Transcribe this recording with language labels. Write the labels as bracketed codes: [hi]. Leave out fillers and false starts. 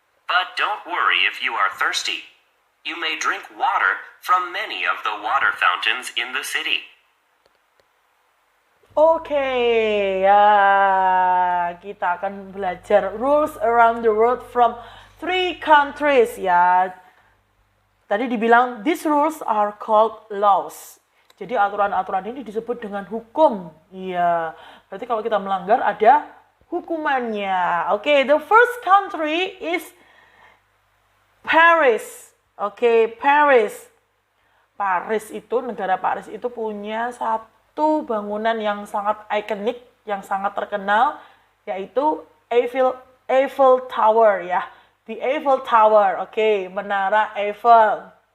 [en] But don't worry if you are thirsty. You may drink water from many of the water fountains in the city. [id] Oke, ya kita akan belajar [en] rules around the world from 3 countries [id] ya. Tadi dibilang [en] these rules are called laws. [id] Jadi aturan-aturan ini disebut dengan hukum. Iya, berarti kalau kita melanggar ada hukumannya. [en] Oke, the first country is Paris. [id] Oke, Paris. Negara Paris itu punya satu bangunan yang sangat ikonik, yang sangat terkenal, yaitu Eiffel Tower ya. The Eiffel Tower, oke, Menara Eiffel.